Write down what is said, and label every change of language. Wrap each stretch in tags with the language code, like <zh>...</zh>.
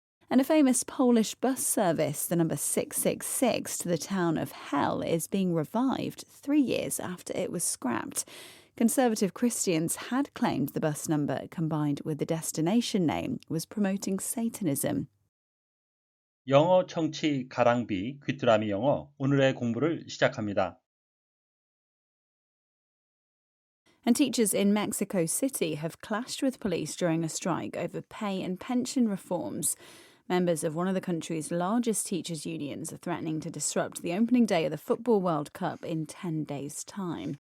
<en>And a famous Polish bus service, the number 666 to the town of Hell, is being revived 3 years after it was scrapped. Conservative Christians had claimed the bus number, combined with the destination name, was promoting Satanism.</en> <ko>영어 청취 가랑비 귀뚜라미 영어 오늘의 공부를 시작합니다.</ko> <en>And teachers in Mexico City have clashed with police during a strike over pay and pension reforms. Members of one of the country's largest teachers' unions are threatening to disrupt the opening day of the Football World Cup in 10 days' time.</en>